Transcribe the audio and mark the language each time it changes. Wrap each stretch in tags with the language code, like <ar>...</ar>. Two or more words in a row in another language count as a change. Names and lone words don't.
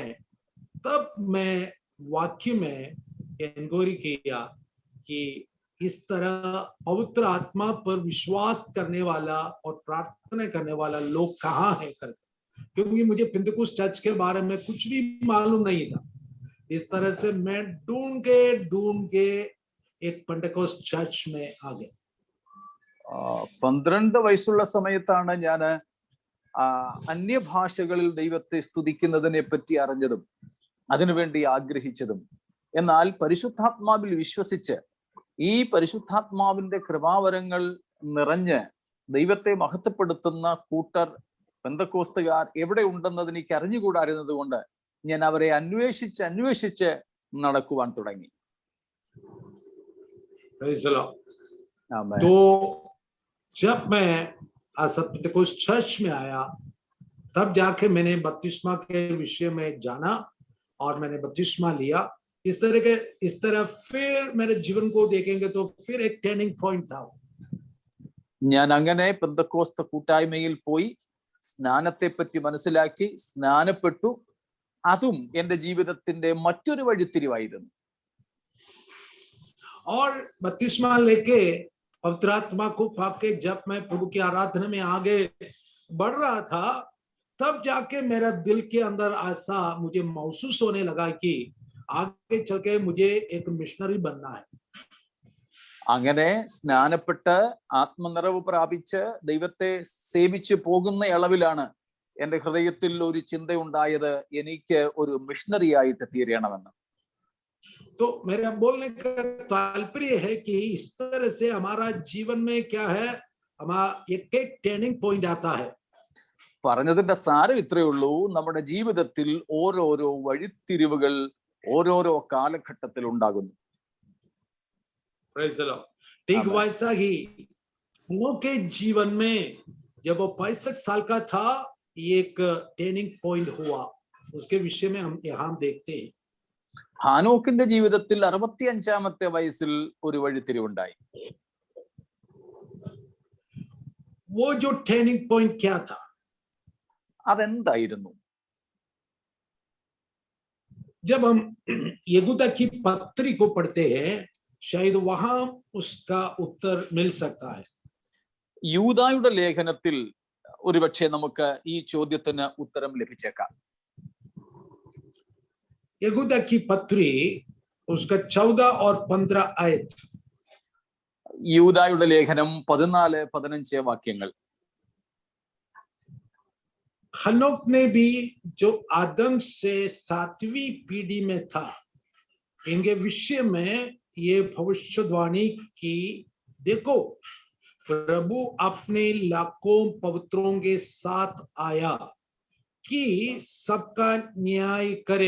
<hi>तब मैं वाक्य में इंक्वायरी किया कि इस तरह पवित्र आत्मा पर विश्वास करने वाला और प्रार्थना करने वाला लोग कहाँ है करके, क्योंकि मुझे</hi> <en>Pentecost church</en> <hi>के बारे में कुछ भी मालूम नहीं था। इस तरह से मैं ढूंढ के एक</hi> <en>Pentecost church</en> <hi>में आ गया।</hi> <ml>12 വയസ്സുള്ള സമയത്താണ് ഞാൻ അന്യഭാഷകളിൽ ദൈവത്തെ സ്തുതിക്കുന്നതിനെ പറ്റി അറിഞ്ഞതും അതിനുവേണ്ടി ആഗ്രഹിച്ചതും. എന്നാൽ പരിശുദ്ധാത്മാവിൽ വിശ്വസിച്ച് ഈ പരിശുദ്ധാത്മാവിന്റെ കൃപാവരങ്ങൾ നിറഞ്ഞ് ദൈവത്തെ മഹത്വപ്പെടുത്തുന്ന കൂട്ടർ പെന്തക്കോസ്തുകാർ എവിടെ ഉണ്ടെന്നത് എനിക്ക് അറിഞ്ഞുകൂടായിരുന്നത് കൊണ്ട് ഞാൻ അവരെ അന്വേഷിച്ച് നടക്കുവാൻ തുടങ്ങി.</ml> <hi>तो जब मैं</hi> <en>Pentecost church</en> <hi>में आया, तब जाके मैंने बपतिस्मा के विषय में जाना और मैंने बपतिस्मा लिया। इस तरह फिर मेरे जीवन को देखेंगे तो फिर एक</hi> <en>turning point</en> <hi>था।</hi> <ml>ഞാൻ അങ്ങനെ പെന്തക്കോസ്ത് കൂട്ടായ്മയിൽ പോയി സ്നാനത്തെ പറ്റി മനസ്സിലാക്കി സ്നാനപ്പെട്ടു. അതും എൻ്റെ ജീവിതത്തിന്റെ മറ്റൊരു വഴിത്തിരിവായിരുന്നു.</ml> <hi>और बपतिस्मा लेके पवित्र आत्मा को पाके जब मैं प्रभु की आराधना में आगे बढ़ रहा था, तब जाके मेरा दिल के अंदर ऐसा मुझे महसूस होने लगा कि आगे चल के मुझे एक मिशनरी बनना है।</hi> <ml>അങ്ങനെ സ്നാനപ്പെട്ട് ആത്മനിറവ് പ്രാപിച്ച് ദൈവത്തെ സേവിച്ച് പോകുന്ന അളവിലാണ് എൻ്റെ ഹൃദയത്തിൽ ഒരു ചിന്തയുണ്ടായത്, എനിക്ക് ഒരു മിഷണറി ആയിട്ട് തീരണമെന്ന്.</ml> <hi>तो मेरा बोलने का तात्पर्य है कि इस तरह से हमारा जीवन में क्या है, हमारा एक</hi> <en>turning point</en> <hi>आता है।</hi> <ml>പറഞ്ഞതിന്റെ സാരം ഇത്രയേ ഉള്ളൂ, നമ്മുടെ ജീവിതത്തിൽ ഓരോരോ വഴിത്തിരിവുകൾ ഓരോരോ കാലഘട്ടത്തിൽ ഉണ്ടാകുന്നു.</ml> <hi>ठीक वैसा ही उनके जीवन में जब वो 65 साल का था, एक</hi> <en>turning point</en> <hi>हुआ, उसके विषय में हम यहाँ देखते हैं।</hi> <ml>ഹാനോക്കിന്റെ ജീവിതത്തിൽ 65-ാമത്തെ വയസ്സിൽ ഒരു വഴിത്തിരിവുണ്ടായി.</ml> <hi>वो जो</hi> <en>turning point</en> <hi>क्या था?</hi> <ml>അതെന്തായിരുന്നു?</ml> <hi>जब हम यहूदा की पत्री को पढ़ते हैं शायद वहां उसका उत्तर मिल सकता है।</hi> <ml>യൂദായുടെ ലേഖനത്തിൽ ഒരുപക്ഷെ നമുക്ക് ഈ ചോദ്യത്തിന് ഉത്തരം ലഭിച്ചേക്കാം.</ml> <hi>यहूदा की पत्री उसका 14 और 15 आयत।</hi> <ml>യൂദായുടെ ലേഖനം 14-15 വാക്യങ്ങൾ.</ml> <hi>हनोक ने भी जो आदम से 7वीं पीढ़ी में था, इनके विषय में ये भविष्यवाणी की, देखो प्रभु अपने लाखों पवित्रों के साथ आया कि सबका न्याय करे</hi>